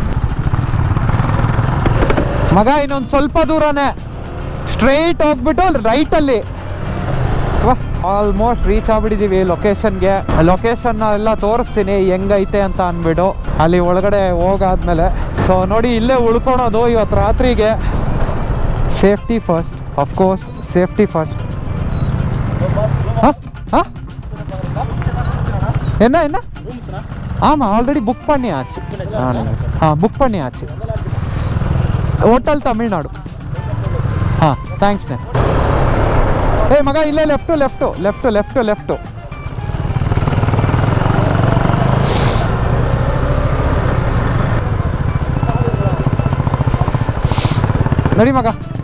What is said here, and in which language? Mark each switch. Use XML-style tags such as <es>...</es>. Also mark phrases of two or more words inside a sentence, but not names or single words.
<kn>ಮಗ ಇನ್ನೊಂದು ಸ್ವಲ್ಪ ದೂರನೇ ಸ್ಟ್ರೈಟ್ ಹೋಗ್ಬಿಟ್ಟು ರೈಟಲ್ಲಿ</kn> <en>almost reach</en> <kn>ಆಗ್ಬಿಟ್ಟಿದ್ದೀವಿ ಲೊಕೇಶನ್ಗೆ. ಲೊಕೇಶನ್ ಎಲ್ಲ ತೋರಿಸ್ತೀನಿ ಹೆಂಗೈತೆ ಅಂತ ಅಂದ್ಬಿಟ್ಟು ಅಲ್ಲಿ ಒಳಗಡೆ ಹೋಗಾದ್ಮೇಲೆ. ಸೊ ನೋಡಿ ಇಲ್ಲೇ ಉಳ್ಕೊಳೋದು ಇವತ್ತು ರಾತ್ರಿಗೆ.</kn> <en>safety first, of course safety first.</en> <ta>என்ன ஆமாம்</ta> <en>already book</en> <ta>பண்ணியாச்சு. புக் பண்ணியாச்சு.</ta> <kn>ಹೋಟೆಲ್ ತಮಿಳ್ನಾಡು. ಥ್ಯಾಂಕ್ಸ್ನೇ. ಮಗ ಇಲ್ಲೇ</kn> <en>left left left left left.</en> <kn>ನಡಿ ಮಗ.</kn>